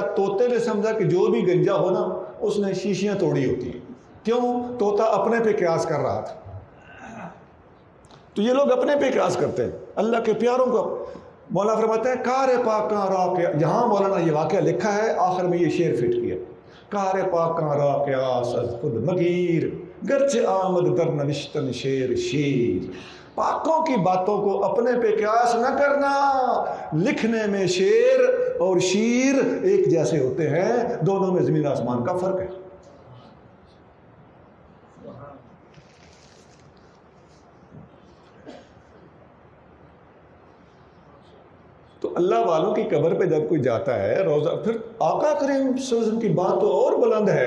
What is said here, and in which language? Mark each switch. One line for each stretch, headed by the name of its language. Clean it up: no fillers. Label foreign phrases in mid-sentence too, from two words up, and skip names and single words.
Urdu: طوطے نے سمجھا کہ جو بھی گنجا ہو نا اس نے شیشیاں توڑی ہوتی ہیں۔ کیوں؟ طوطا اپنے پہ قیاس کر رہا تھا۔ تو یہ لوگ اپنے پہ قیاس کرتے ہیں، اللہ کے پیاروں کو۔ مولانا فرماتے ہیں
Persian: کار پاک کہاں را
Urdu: کیا، یہاں مولانا یہ واقعہ لکھا ہے، آخر میں یہ شعر فٹ کیا،
Persian: کار پاک کہاں را قیاس از خود مگیر، گرچہ آمد در نوشتن شیر شیر۔
Urdu: پاکوں کی باتوں کو اپنے پہ قیاس نہ کرنا، لکھنے میں شیر اور شیر ایک جیسے ہوتے ہیں، دونوں میں زمین آسمان کا فرق ہے۔ تو اللہ والوں کی قبر پہ جب کوئی جاتا ہے روزہ، پھر آقا کریم صلی اللہ علیہ وسلم کی بات تو اور بلند ہے۔